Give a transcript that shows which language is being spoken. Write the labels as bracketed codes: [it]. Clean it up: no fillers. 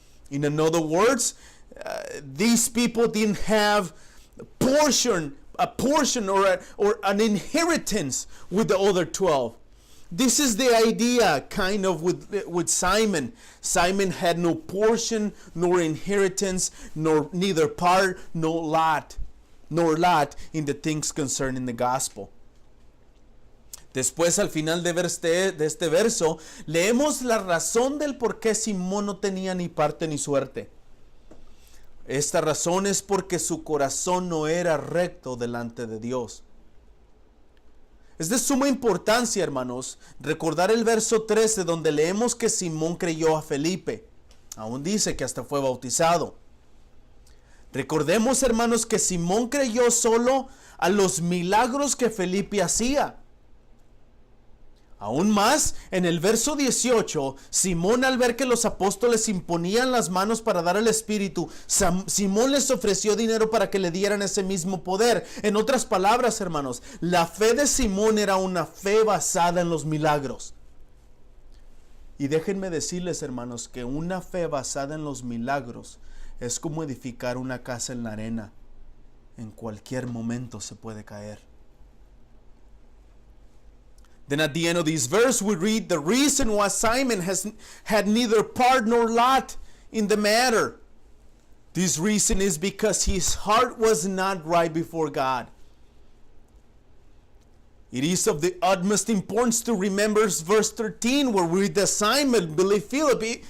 [en] In other words, these people didn't have a portion or an inheritance with the other 12. This is the idea kind of with Simon. Simon had no portion, nor inheritance, neither part, nor lot in the things concerning the gospel. [es] Después, al final de este verso, leemos la razón del por qué Simón no tenía ni parte ni suerte. Esta razón es porque su corazón no era recto delante de Dios. Es de suma importancia, hermanos, recordar el verso 13 donde leemos que Simón creyó a Felipe. Aún dice que hasta fue bautizado. Recordemos, hermanos, que Simón creyó solo a los milagros que Felipe hacía. Aún más, en el verso 18, Simón, al ver que los apóstoles imponían las manos para dar el Espíritu, Simón les ofreció dinero para que le dieran ese mismo poder. En otras palabras, hermanos, la fe de Simón era una fe basada en los milagros. Y déjenme decirles, hermanos, que una fe basada en los milagros es como edificar una casa en la arena. En cualquier momento se puede caer. [en] Then at the end of this verse we read the reason why Simon had neither part nor lot in the matter. This reason is because his heart was not right before God. It is of the utmost importance to remember verse 13 where we read that Simon believed Philip.